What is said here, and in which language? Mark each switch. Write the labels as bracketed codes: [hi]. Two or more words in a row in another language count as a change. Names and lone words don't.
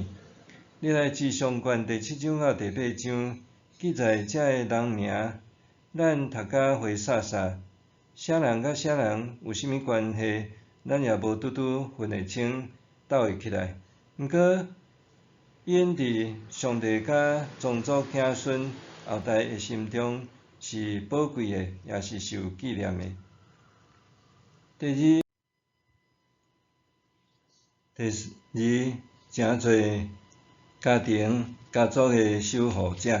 [nan] 历代志上卷第7章到第8章记载遮个人名，咱读甲花洒洒，啥人甲啥人有甚物关系，咱也无拄拄分会清、斗会起来。毋过，因伫上帝甲宗族子孙后代的心中是宝贵的，也是受纪念的。第二，诚侪家庭、家族的守护者。